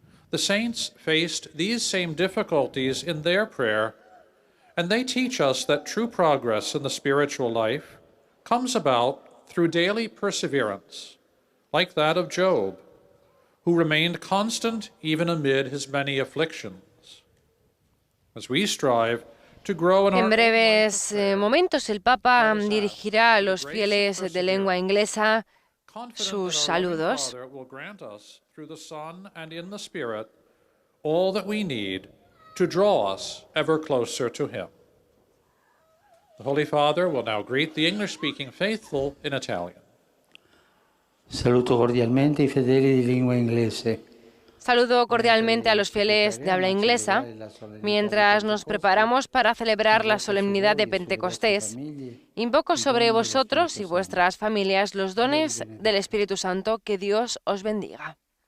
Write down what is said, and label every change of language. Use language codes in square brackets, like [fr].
[en] The saints faced these same difficulties in their prayer, and they teach us that true progress in the spiritual life comes about through daily perseverance, like that of Job, who remained constant even amid his many afflictions. As we strive to grow in our [es] En breves momentos, el Papa dirigirá a los fieles de lengua inglesa sus saludos. [en] Will grant us through the Son and in the Spirit all that we need to draw us ever closer to him. The Holy Father will now greet the English-speaking faithful in Italian. [it] Saluto cordialmente i fedeli di lingua inglese. [es] Saludo cordialmente a los fieles de habla inglesa. Mientras nos preparamos para celebrar la solemnidad de Pentecostés, invoco sobre vosotros y vuestras familias los dones del Espíritu Santo. Que Dios os bendiga.